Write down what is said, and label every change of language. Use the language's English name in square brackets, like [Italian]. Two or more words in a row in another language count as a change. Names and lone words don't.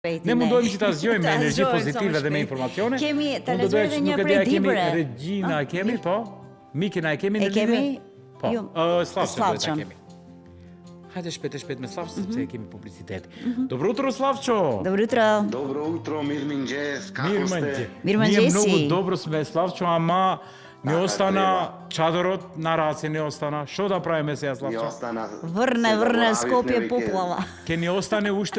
[Albanian] Ne mund dojmë që ta zgjojmë me energji pozitive dhe me informacione. Kemi ta Mund të lexojmë bëj- një nuk e prej di, a kemi librave. Regjina, e kemi, po? Mikin a e kemi E në lidhje? kemi? Po. Jo. Slavçën duhet ta Slavçën. kemi. Hajde shpejt me Slavçën sepse e kemi publicitet. [Macedonian] Dobro утро, Slavço. Добро утро. Добро утро, мирминџес, како Мирманџе. сте? Мирманџе Ние си. многу добро сме, Славчо, ама не Така остана чадорот на раце, не остана. Што да правиме сега, Ја Славчо? остана. Врне Скопје поплава. Ке ни остане уште